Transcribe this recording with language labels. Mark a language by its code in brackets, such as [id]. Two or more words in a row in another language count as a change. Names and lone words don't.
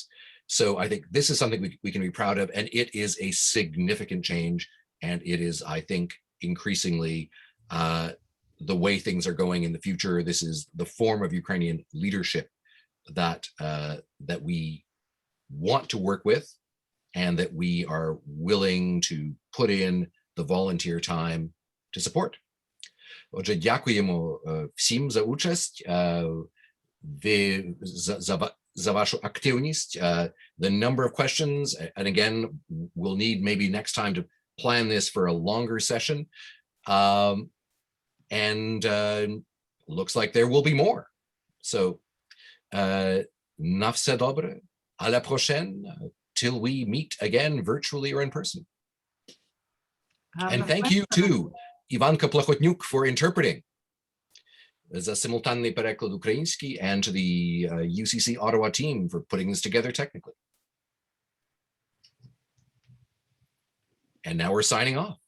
[en] So I think this is something we can be proud of, and it is a significant change, and it is, I think, increasingly the way things are going in the future. This is the form of Ukrainian leadership that that we want to work with, and that we are willing to put in the volunteer time to support. [uk] Отже, дякуємо всім за участь, за вашу активність. [en] The number of questions, and again, we'll need maybe next time to plan this for a longer session. And looks like there will be more. So, [uk] на все добре, [fr] à la prochaine, [en] till we meet again virtually or in person. And thank you to Ivanka Plachotnyuk for interpreting за simultaneous [uk] переклад український, [en] and to the UCC Ottawa team for putting this together technically. And now we're signing off.